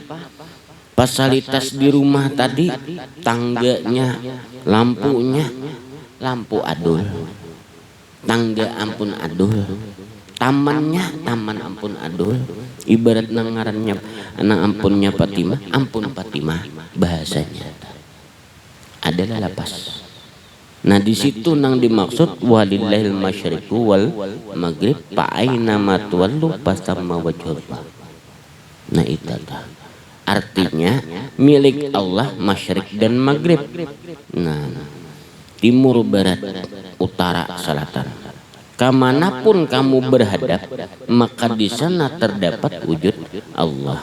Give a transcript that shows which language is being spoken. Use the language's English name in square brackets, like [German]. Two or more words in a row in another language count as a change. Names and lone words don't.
[Banjar] Fasilitas di rumah tadi, tangganya, lampunya, lampu adul, tangga ampun adul, tamannya, taman ampun adul. Ibarat nang ngarannya, nang ampunnya Fatimah, ampun Fatimah bahasanya adalah lapas. Nah di situ nang dimaksud [Arabic] ولله المشرق والمغرب فأينما تولوا فثم وجه الله. [Banjar] Nah itu dah. [Indonesian] Artinya milik Allah masyrik dan maghrib. Nah, timur, barat, utara, selatan. Kemanapun kamu berhadap, maka di sana terdapat wujud Allah.